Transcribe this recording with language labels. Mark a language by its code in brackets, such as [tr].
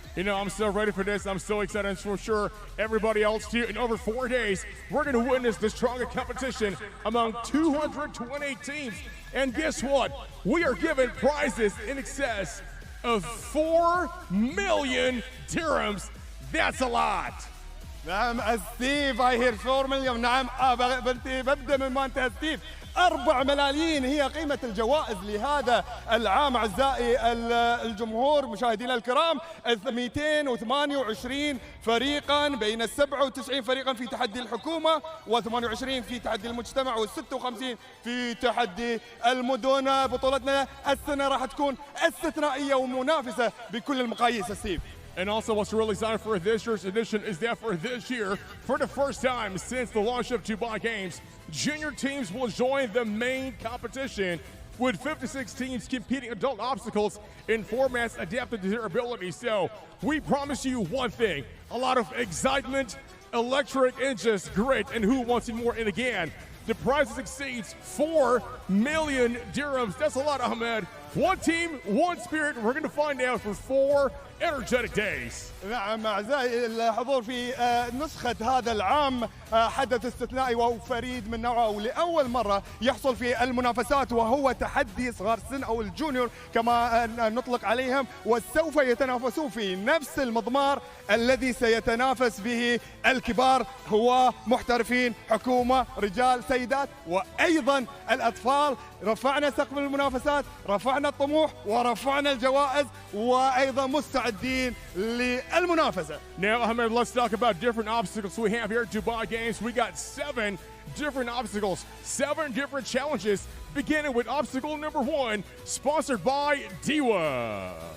[en] You know, I'm so ready for this. I'm so excited, and for sure everybody else too. In over 4 days, we're going to witness the strongest competition among 228 teams. And guess what? We are given prizes in excess of 4 million dirhams. That's a lot. [ar] نعم ستيف، [en] I hear [ar] 4 مليون. نعم ببدأ من ما انتهى ستيف. 4 ملايين هي قيمة الجوائز لهذا العام أعزائي الجمهور مشاهدينا الكرام. 228 فريقا بين 97 فريقا في تحدي الحكومة، و28 في تحدي المجتمع، و56 في تحدي المدن. بطولتنا السنة راح تكون استثنائية ومنافسة بكل المقاييس. ستيف. [en] And also what's really exciting for this year's edition is that for this year, for the first time since the launch of Dubai Games, junior teams will join the main competition with 56 teams competing adult obstacles in formats adapted to their abilities. So we promise you one thing, a lot of excitement, electric, and just grit, and who wants it more? And again, the prize exceeds 4 million dirhams. That's a lot, Ahmed. One team, one spirit. We're going to find out for 4 energetic days. [ar] نعم أعزائي الحضور في نسخة هذا العام حدث استثنائي وفريد من نوعه ولأول مرة يحصل في المنافسات وهو تحدي صغار السن أو الجونيور كما نطلق عليهم وسوف يتنافسون في نفس المضمار الذي سيتنافس به الكبار هو محترفين حكومة رجال سيدات وأيضا الأطفال. رفعنا سقف المنافسات رفعنا الطموح ورفعنا الجوائز وأيضا مستعدين للمنافسة. [en] Now, Ahmed, let's talk about different obstacles we have here at Dubai Games. We got 7 different obstacles, 7 different challenges, beginning with obstacle number 1, sponsored by Dewa.